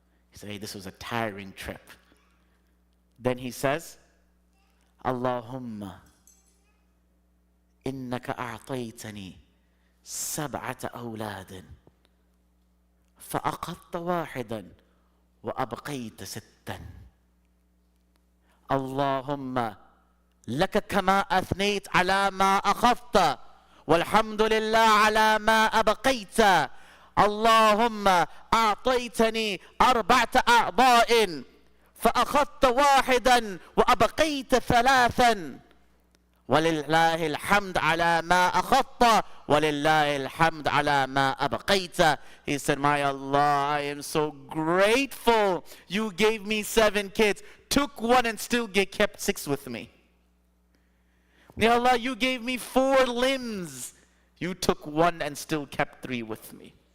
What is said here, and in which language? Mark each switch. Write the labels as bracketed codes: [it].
[en] He said, hey, this was a tiring trip. Then he says, [ar] اللهم إنك أعطيتني 7 أولاد فأخذت واحدا وأبقيت 6. اللهم لك كما أثنيت على ما أخذت والحمد لله على ما أبقيت. اللهم أعطيتني 4 أعضاء فأخذت واحدا وأبقيت 3. ولله الحمد على ما أخذت ولله الحمد على ما أبقيت. [en] He said, my Allah, I am so grateful. You gave me 7 kids, took 1 and still kept 6 with me. Ya Allah, you gave me 4 limbs. You took 1 and still kept 3 with me.